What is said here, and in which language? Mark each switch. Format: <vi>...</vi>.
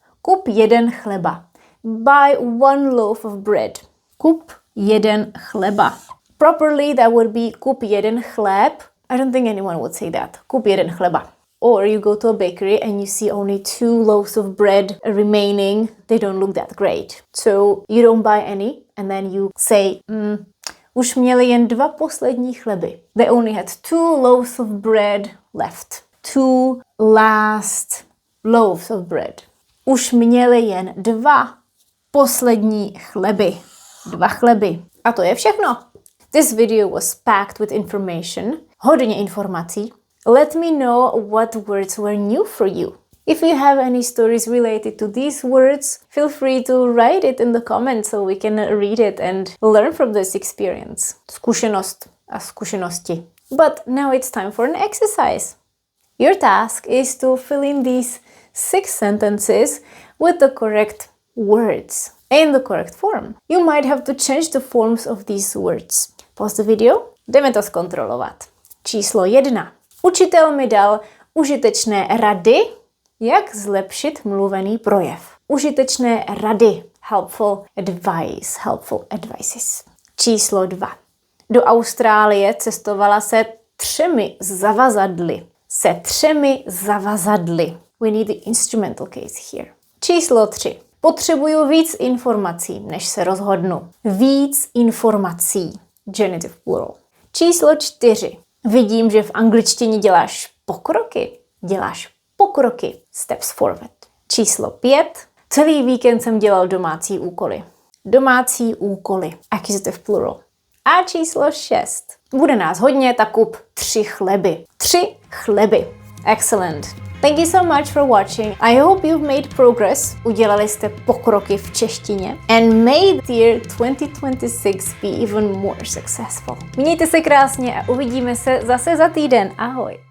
<cs>Kup jeden chleba.</cs> <en>Buy 1 loaf of bread.</en> <cs>Kup jeden chleba.</cs> <en>Properly, that would be</en> <cs>kup jeden chléb.</cs> <en>I don't think anyone would say that.</en> <cs>Kup jeden chleba.</cs> <en>Or you go to a bakery and you see only 2 loaves of bread remaining. They don't look that great. So you don't buy any and then you say,</en> <cs>už měli jen 2 poslední chleby.</cs> <en>They only had 2 loaves of bread left. 2 last loaves of bread.</en> <cs>Už měli jen 2 poslední chleby. 2 chleby. A to je všechno.</cs> <en>This video was packed with information.</en> <cs>Hodně informací.</cs> <en>Let me know what words were new for you. If you have any stories related to these words, feel free to write it in the comments so we can read it and learn from this experience.</en> <cs>Zkušenost a zkušenosti.</cs> <en>But now it's time for an exercise. Your task is to fill in these 6 sentences with the correct words in the correct form. You might have to change the forms of these words. Pause the video,</en> <cs>jdeme to zkontrolovat. Číslo 1. Učitel mi dal užitečné rady, jak zlepšit mluvený projev. Užitečné rady.</cs> <en>Helpful advice. Helpful advices.</en> <cs>Číslo 2. Do Austrálie cestovala se 3 zavazadly. Se 3 zavazadly.</cs> <en>We need the instrumental case here.</en> <cs>Číslo 3. Potřebuju víc informací, než se rozhodnu. Víc informací.</cs> <en>Genitive plural.</en> <cs>Číslo 4. Vidím, že v angličtině děláš pokroky. Děláš pokroky.</cs> <en>Steps forward.</en> <cs>Číslo 5. Celý víkend jsem dělal domácí úkoly. Domácí úkoly.</cs> <en>Accusative plural.</en> <cs>A číslo 6. Bude nás hodně, tak kup 3 chleby. 3 chleby.</cs> <en>Excellent. Thank you so much for watching. I hope you've made progress.</en> <cs>Udělali jste pokroky v češtině.</cs> <en>And made the year 2026 be even more successful.</en> <cs>Mějte se krásně a uvidíme se zase za týden. Ahoj.</cs>